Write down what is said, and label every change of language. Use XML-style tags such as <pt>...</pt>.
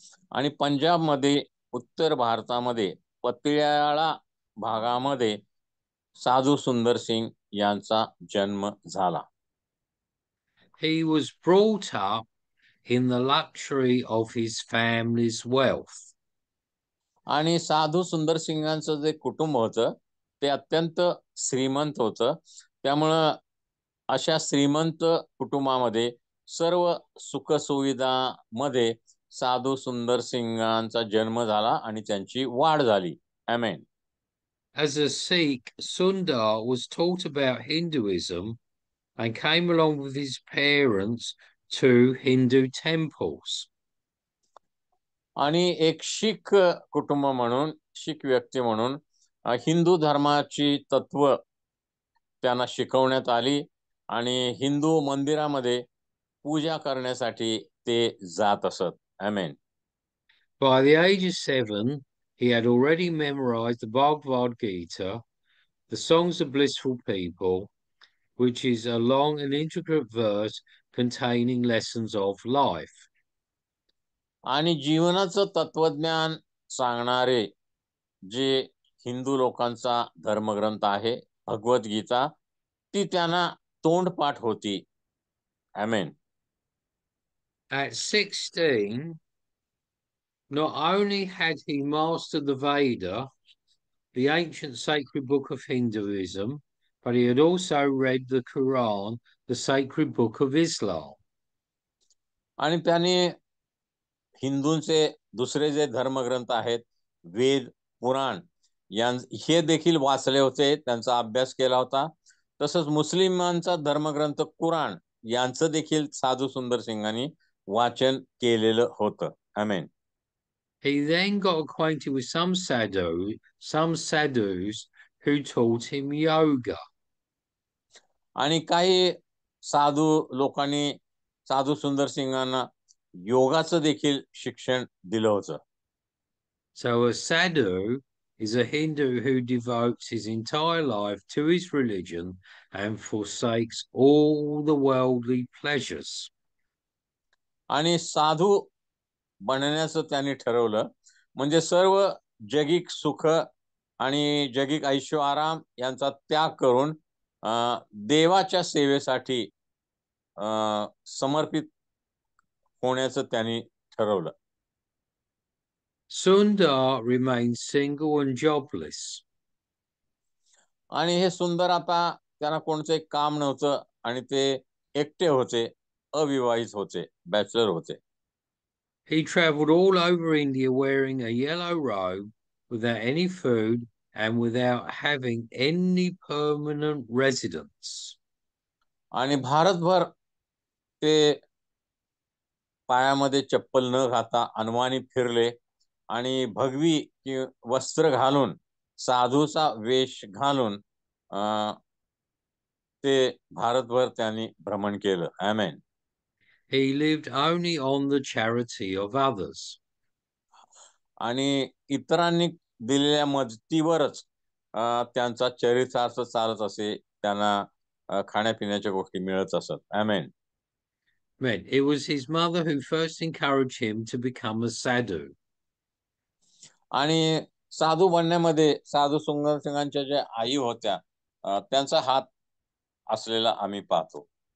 <mr>आणि पंजाबमध्ये उत्तर भारतामध्ये पतियाळा भागामध्ये साधू सुंदर सिंग यांचा जन्म झाला.</mr> <en>He was brought up in the luxury of his family's wealth.</en> <mr>आणि साधू सुंदर सिंगांचं जे कुटुंब होतं ते अत्यंत श्रीमंत होतं. त्यामुळं अशा श्रीमंत कुटुंबामध्ये सर्व सुखसुविधामध्ये साधू सुंदर सिंगांचा जन्म झाला आणि त्यांची वाढ झाली. आमेन.</mr> <en>As a Sikh, Sundar was taught about Hinduism and came along with his parents to Hindu temples.</en> <mr>आणि एक शीख कुटुंब म्हणून, शीख व्यक्ती म्हणून हिंदू धर्माची तत्व त्यांना शिकवण्यात आली आणि हिंदू मंदिरामध्ये पूजा करण्यासाठी ते जात असत. आमेन.</mr> <en>By the age of 7, he had already memorized the Bhagavad Gita, the Songs of Blissful People, which is a long and intricate verse containing lessons of life.</en> <mr>आणि जीवनाचं तत्वज्ञान सांगणारे जे हिंदू लोकांचा धर्मग्रंथ आहे भगवद्गीता, ती त्यांना तोंडपाठ होती. आमेन.</mr> <en>At 16, not only had he mastered the Veda, the ancient sacred book of Hinduism, but he had also read the Quran, the sacred book of Islam.</en> <mr>आणि त्याने हिंदूंचे दुसरे जे धर्मग्रंथ आहेत वेद, पुराण हे देखील वाचले होते, त्यांचा अभ्यास केला होता. तसंच मुस्लिमांचा धर्मग्रंथ कुराण यांचं देखील साधू सुंदर सिंगांनी वाचन केलेलं होतं. आमेन.</mr> <en>He then got acquainted with some sadhus who taught him yoga.</en> <mr>आणि काही साधू लोकांनी साधू सुंदर सिंगांना योगाचं देखील शिक्षण दिलं होतं.</mr> <en>So a sadhu is a Hindu who devotes his entire life to his religion and forsakes all the worldly pleasures.</en> <mr>आणि साधू बनण्याचं त्यांनी ठरवलं, म्हणजे सर्व जगिक सुख आणि जगिक ऐशो आराम यांचा त्याग करून देवाच्या सेवेसाठी समर्पित होण्याचं त्यांनी ठरवलं.</mr> <en>Sundar remained single and jobless.</en> <mr>आणि हे सुंदर आता त्यांना कोणचं काम नव्हतं आणि ते एकटे होते, अविवाहित होते, बॅचलर होते.</mr> <en>He traveled all over India wearing a yellow robe without any food and without having any permanent residence.</en> <mr>आणि भारतभर ते पायामध्ये चप्पल न घालता अनवाणी फिरले आणि भगवी वस्त्र घालून साधूचा वेश घालून ते भारतभर त्यांनी भ्रमण केलं. आमेन.</mr> <en>He lived only on the charity of others.</en> <mr>आणि इतरांनी दिलेल्या मदतीवरच त्यांचा चरितार्थ चालत असे, त्यांना खाण्यापिण्याच्या गोष्टी मिळत असत. आमेन.</mr> <en>Man, it was his mother who first encouraged him to become a sadhu.</en> <mr>आणि साधू बनण्यामध्ये साधू सुंदर सिंगांच्या ज्या आई होत्या त्यांचा हात असलेला आम्ही पाहतो.</mr>